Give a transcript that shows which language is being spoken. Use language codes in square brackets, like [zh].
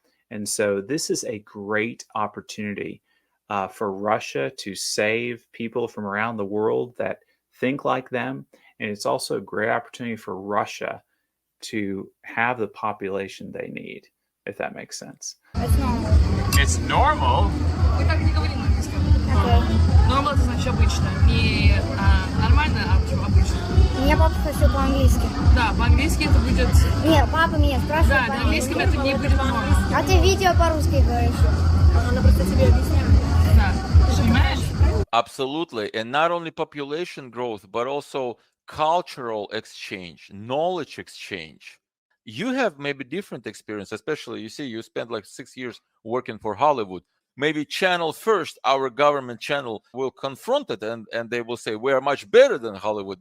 [en] And so this is a great opportunity for Russia to save people from around the world that think like them. And it's also a great opportunity for Russia to have the population they need, if that makes sense. It's normal. [ru] Мы так не говорим на английском. Normal это значит обычно. Не нормально, а обычно. Меня папа спросил по-английски. Да, по-английски это будет... Нет, папа меня спрашивает Да, на английском это не будет норма. А ты видео по-русски говоришь. Она просто тебе объясняет. Да, ты понимаешь? [en] Absolutely. And not only population growth, but also cultural exchange, knowledge exchange. You have maybe different experience, especially you spent like 6 years working for Hollywood. Maybe channel first, our government channel will confront it and they will say, we are much better than Hollywood.